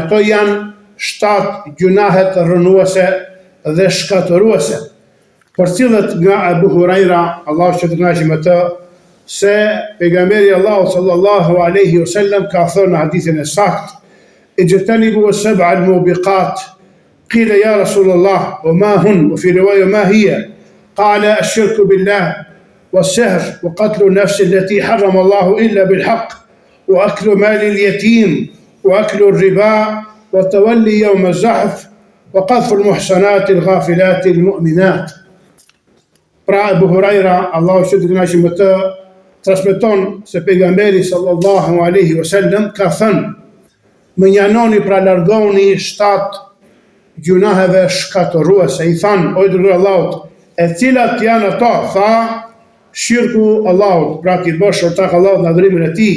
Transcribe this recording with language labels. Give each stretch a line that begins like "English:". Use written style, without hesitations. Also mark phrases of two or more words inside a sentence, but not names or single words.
Albanian: Ato janë 7 gjunahet rënuese dhe shkatëruese, për cilët nga Abu Huraira, Allahu që të kënaqë me të, se pejgamberi Allahu
Arabic: صلى الله عليه وسلم
Albanian: ka thënë në hadithin e saktë:
Arabic: اجتنبوا السبع الموبقات. قيل يا رسول الله وما هن وفي رواية ما هي? قال الشرك بالله والسحر وقتل النفس التي حرم الله إلا بالحق وأكل مال اليتيم وأكل الربا وتولي يوم الزحف وقذف المحصنات الغافلات المؤمنات.
Albanian: Pra Abu Huraira, Allahu që të kënaqë me të, transmeton se pejgamberi
Arabic: صلى الله عليه وسلم
Albanian: ka thënë: më njanoni, pra largoni 7 gjunaheve shkatëruese. I thanë: o I dërguari I Allahut, e cilat janë ato? Tha: shirku Allahut, pra ti bësh ortak Allahut në adhurimin e Tij.